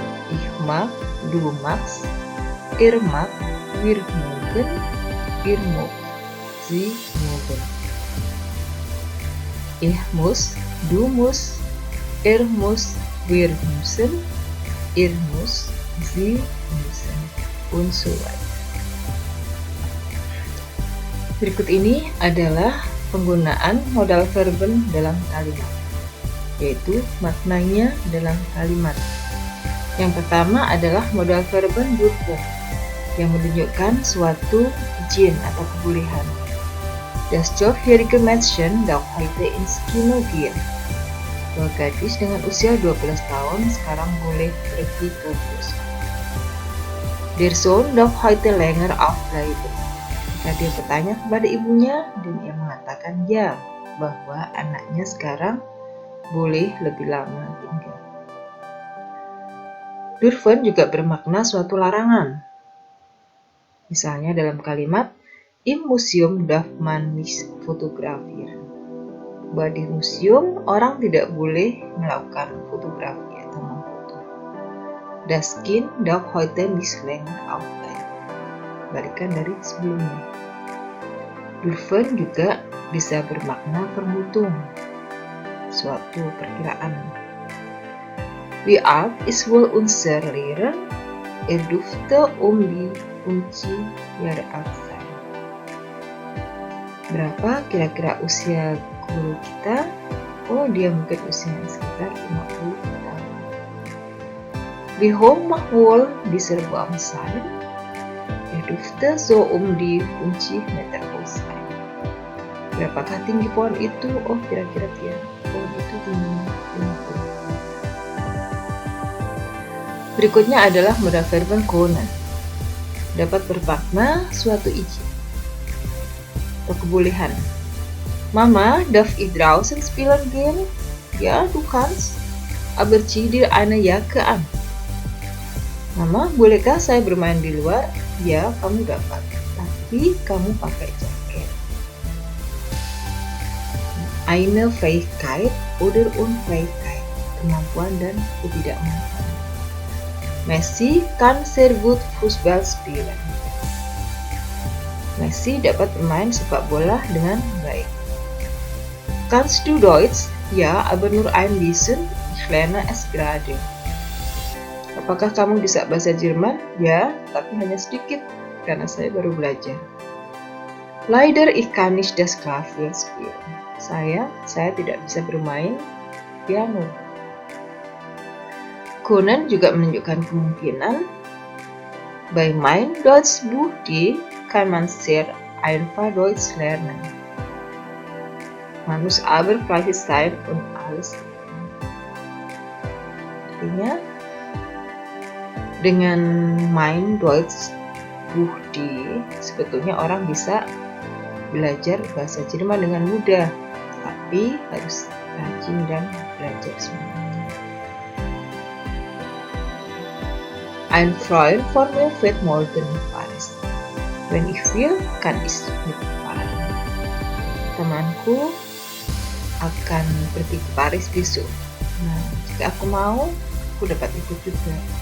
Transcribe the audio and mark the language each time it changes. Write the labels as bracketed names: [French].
[German] Ich mag, du magst, mag, wir mögen, mögt, sie mögen. Ich muss, du musst, muss, wir müssen, muss, sie müssen, und so weiter. [Indonesian] Berikut ini adalah penggunaan modal verben dalam kalimat, yaitu maknanya dalam kalimat. Yang pertama adalah modal verben dürfen, yang menunjukkan suatu izin atau kebolehan. [German] Das 12-jährige Mädchen darf heute ins Kino gehen. [Indonesian] Bahwa gadis dengan usia 12 tahun sekarang boleh pergi ke bioskop. [German] Der Sohn darf heute länger aufbleiben. [Indonesian] Jika dia bertanya kepada ibunya dan ia mengatakan ya, bahwa anaknya sekarang boleh lebih lama tinggal. Dürfen juga bermakna suatu larangan. Misalnya dalam kalimat [German] Im Museum darf man nicht fotografieren. [Indonesian] Bahwa di museum orang tidak boleh melakukan fotografi atau memfoto. [German] Das Kind darf heute nicht länger aufbleiben. [Indonesian] Balikan dari sebelumnya. Dürfen juga bisa bermakna vermutung, suatu perkiraan. [German] Wie alt ist wohl unser Lehrer? Dürfte die 50 Jahre alt sein. [Indonesian] Berapa kira-kira usia guru kita? Oh, dia mungkin usianya sekitar 50 tahun. [German] Wie hoch mag wohl dieser Baum sein? Dürfte so die 50 Meter hoch sein. [Indonesian] Berapakah tinggi pohon itu? Oh, kira-kira pohon itu tingginya 50. Berikutnya adalah modal verben können. Dapat bermakna suatu izin atau kebolehan. [German] Mama, darf ich draußen spielen gehen? Ja, du kannst. Aber zieh dir eine Jacke an. [Indonesian] Mama, bolehkah saya bermain di luar? Ya, kamu dapat. Tapi kamu pakai jaket. [German] Eine Fähigkeit oder Unfähigkeit. [Indonesian] Kemampuan dan ketidakmampuan. [German] Messi kann sehr gut Fußball spielen. [Indonesian] Messi dapat bermain sepak bola dengan baik. [German] Kannst du Deutsch? Ja, aber nur ein bisschen. Ich lerne es gerade. [Indonesian] Apakah kamu bisa bahasa Jerman? Ya, tapi hanya sedikit, karena saya baru belajar. [German] Leider ich kann nicht das Klavier spielen. [Indonesian] Saya tidak bisa bermain piano. Können juga menunjukkan kemungkinan. [German] Bei mein Deutschbuch kann man sehr einfach Deutsch lernen. Man muss aber fleißig sein und alles lernen. [Indonesian] Artinya, dengan mein Deutschbuch sebetulnya orang bisa belajar bahasa Jerman dengan mudah, tapi harus rajin dan belajar semuanya. [German] Ein Freund von mir fährt morgen nach Paris. Wenn ich will, kann ich mitfahren. [Indonesian] Temanku akan pergi ke Paris besok. Nah, jika aku mau, aku dapat ikut juga.